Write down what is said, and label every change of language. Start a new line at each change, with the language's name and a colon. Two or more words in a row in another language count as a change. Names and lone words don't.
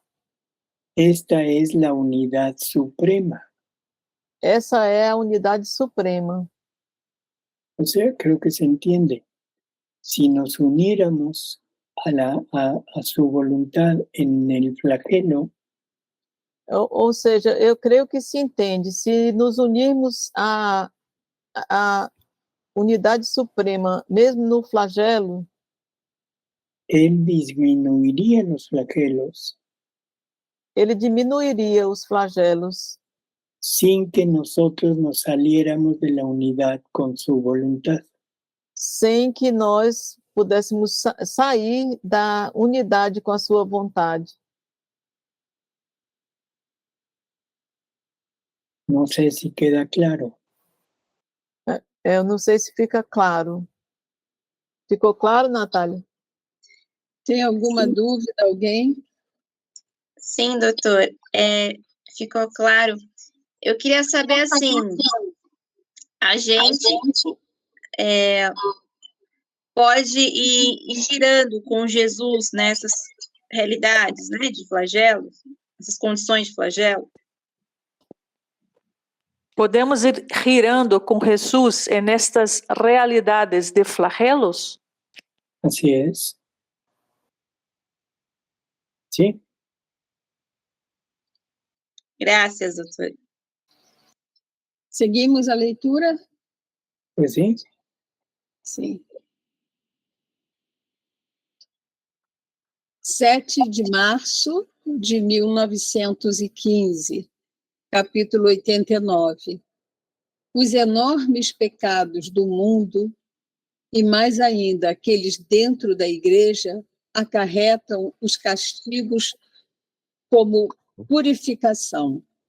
Spanish: Esta es la unidad suprema.
Portuguese: Essa é a unidade suprema.
Spanish: O sea, creo que se entiende. Si nos uniéramos a su voluntad en el flagelo,
Portuguese: Ou seja, eu creio que se entende. Se nos unirmos à unidade suprema, mesmo no flagelo,
Spanish: él disminuiría los flagelos
Portuguese: ele diminuiria os flagelos,
Spanish: sin que nosotros nos saliéramos de la unidad con su voluntad.
Portuguese: sem que nós pudéssemos sair da unidade com a sua vontade.
Spanish: No sé si queda claro.
Portuguese: Eu não sei se fica claro. Ficou claro, Natália? Tem alguma dúvida, alguém? Sim, doutor, ficou claro. Eu queria saber, assim, a gente pode ir girando com Jesus nessas realidades, né, de flagelo, essas condições de flagelo? Podemos ir girando com Jesus nestas realidades de flagelos?
Spanish: Así es. ¿Sí?
Portuguese: Graças, doutor. Seguimos a leitura?
Spanish: Pues sí.
Portuguese: Sim. 7 de março de 1915, capítulo 89. Os enormes pecados do mundo, e mais ainda aqueles dentro da igreja, acarretam os castigos como purificação.